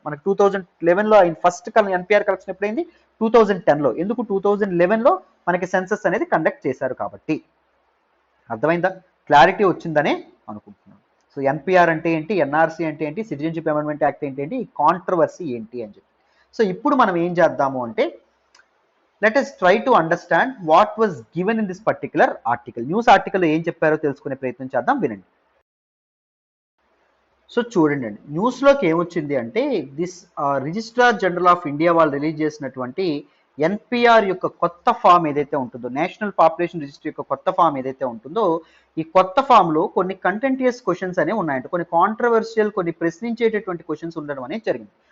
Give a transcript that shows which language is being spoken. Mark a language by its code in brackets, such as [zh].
[te] మనకి 2011లో first NPR collection ఎప్పుడైంది? 2010లో. ఎందుకు 2011లో మనకి సెన్సస్ అనేది కండక్ట్ చేశారు కాబట్టి. అర్థమైందా? క్లారిటీ వచ్చిందనే అనుకుంటున్నాను. సో ఎన్పిఆర్ అంటే ఏంటి, ఎన్ఆర్సీ అంటే ఏంటి, సిటిజన్షిప్ అమెండ్మెంట్ యాక్ట్ ఏంటి, ఈ కాంట్రవర్సీ ఏంటి అని చెప్పి. సో ఇప్పుడు మనం ఏం చేద్దాము అంటే [en] Let us try to understand what was given in this particular article. [te] News article ఏం చెప్పారో తెలుసుకునే ప్రయత్నం చేద్దాం, వినండి. సో చూడండి, న్యూస్లోకి ఏమొచ్చింది అంటే this registrar general of India వాళ్ళు రిలీజ్ చేసినటువంటి ఎన్పిఆర్ యొక్క కొత్త ఫామ్ ఏదైతే ఉంటుందో, నేషనల్ పాపులేషన్ రిజిస్టర్ యొక్క కొత్త ఫామ్ ఏదైతే ఉంటుందో, ఈ కొత్త ఫామ్లో కొన్ని కంటెంటియస్ క్వశ్చన్స్ అనేవి ఉన్నాయంట, కొన్ని కాంట్రవర్షియల్, కొన్ని ప్రశ్నించేటటువంటి క్వశ్చన్స్ ఉండడం అనేది జరిగింది.